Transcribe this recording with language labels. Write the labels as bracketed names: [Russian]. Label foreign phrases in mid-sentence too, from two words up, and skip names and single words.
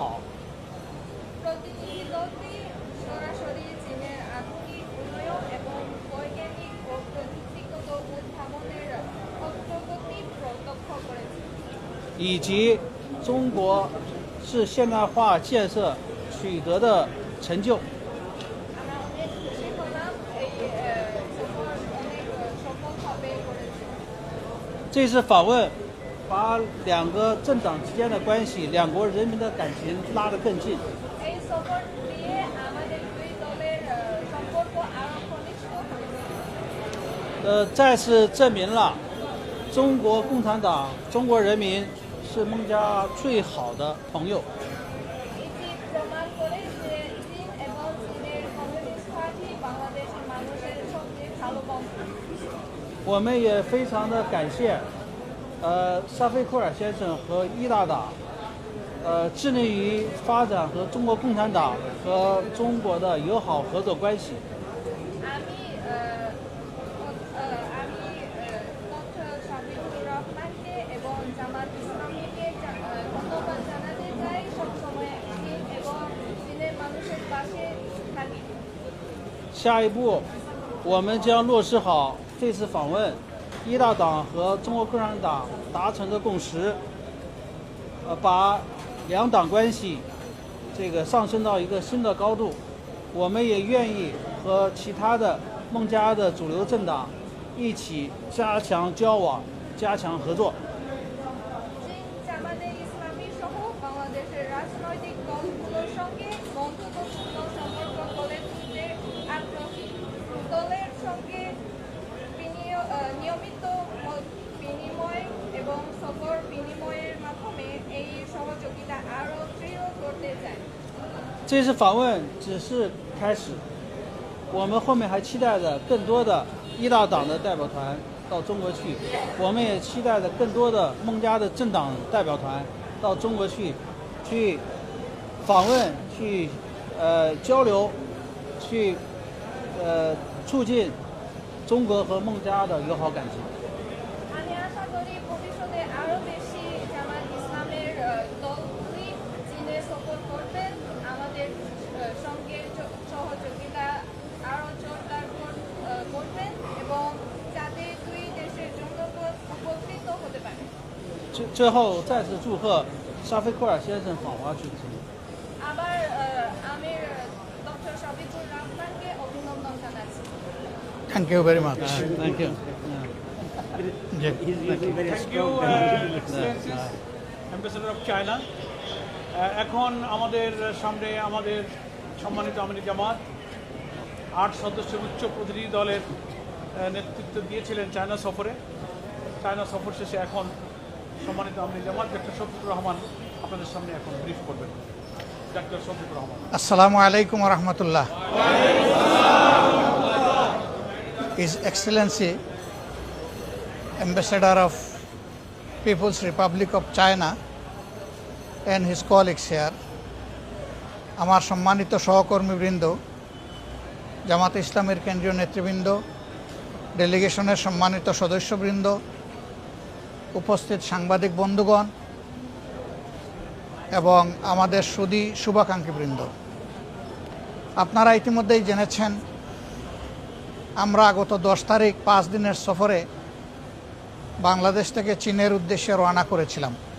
[Bangla] প্রতিনিধি দলটি সরাসরি চীনের আধুনিক উন্নয়ন এবং বৈজ্ঞানিক ও প্রযুক্তিগত উদ্ভাবনের অগ্রগতি প্রত্যক্ষ করেছে। [Chinese] 以及中国是现代化建设取得的成就。 [Bangla] আমরা অনেক খুশি হলাম এই সফর অনেক সফলভাবে করেছে। [Chinese] 这次访问把两个政党之间的关系、两国人民的感情拉得更近。 [Bangla] এই সফর দিয়ে আমাদের দুই দলের সম্পর্ক আরো ঘনিষ্ঠ হয়েছে। [Chinese] 再次证明了中国共产党、中国人民是孟加最好的朋友。 [Bangla] এটি প্রমাণ করে যে চীন এবং চীনের কমিউনিস্ট পার্টি বাংলাদেশের মানুষের সবচেয়ে ভালো বন্ধু। [Chinese] 我们也非常的感谢，沙菲库尔先生和伊大党，致力于发展和中国共产党和中国的友好合作关系。 [Bangla] আমি ডক্টর শফিকুর রহমানকে এবং জামাত ইসলামীকে ধন্যবাদ জানাতে চাই। সবসময় চীন এবং চীনের মানুষের পাশে থাকি। [Chinese] 下一步，我们将落实好这次访问一大党和中国共产党达成的共识，把两党关系上升到一个新的高度。我们也愿意和其他的孟加的主流政党一起加强交往，加强合作。 [Bangla] চীন জামাতে ইসলামী সহ বাংলাদেশের রাজনৈতিক দলগুলোর সঙ্গে বন্ধুত্বপূর্ণ সম্পর্ক গড়ে তুলতে আগ্রহী। দলের সঙ্গে নিয়মিত মত বিনিময় এবং সফর বিনিময়ের মাধ্যমে এই সহযোগিতা আরও দৃঢ় করতে চাই। [Chinese] 这次访问只是开始，我们后面还期待着更多的一大党的代表团到中国去，我们也期待着更多的孟加的政党代表团到中国去访问、去交流、去促进中国和孟加的友好感情。 [Bangla] আমি আশা করি ভবিষ্যতে আরও বেশি জামাত ইসলামের দলগুলি চীনে সফর করবেন, আমাদের সঙ্গে সহযোগিতা আরও জোরদার করবেন এবং যাতে দুই দেশের জন্য উপকৃত হতে পারে। [Chinese] 最后再次祝贺沙菲库尔先生访华举行。 [Bangla] আবার আমি ডক্টর শফিকুর রহমানকে অভিনন্দন জানাচ্ছি। [English] Thank you very much. Thank you. He's using very Thank you strong language. Excellencies Ambassador of China. [Bangla] এখন আমাদের সামনে আমাদের সম্মানিত আমির জামাত 8 সদস্যের উচ্চ প্রতিনিধি দলের নেতৃত্ব দিয়েছিলেন চায়না সফরে। চায়না সফর শেষে এখন সম্মানিত আমির জামাত ডক্টর শফিকুর রহমান আপনাদের সামনে এখন ব্রিফ করবেন। ডক্টর শফিকুর রহমান। [Arabic] السلام عليكم رحمة الله. [English] His Excellency Ambassador of People's Republic of China and his colleagues here, [Bangla] আমার সম্মানিত সহকর্মীবৃন্দ, জামাত ইসলামের কেন্দ্রীয় নেতৃবৃন্দ, ডেলিগেশনের সম্মানিত সদস্যবৃন্দ, উপস্থিত সাংবাদিক বন্ধুগণ এবং আমাদের সুধী শুভাকাঙ্ক্ষীবৃন্দ, আপনারা ইতিমধ্যেই জেনেছেন আমরা গত 10 তারিখ 5 দিনের সফরে বাংলাদেশ থেকে চীনের উদ্দেশ্যে রওনা করেছিলাম।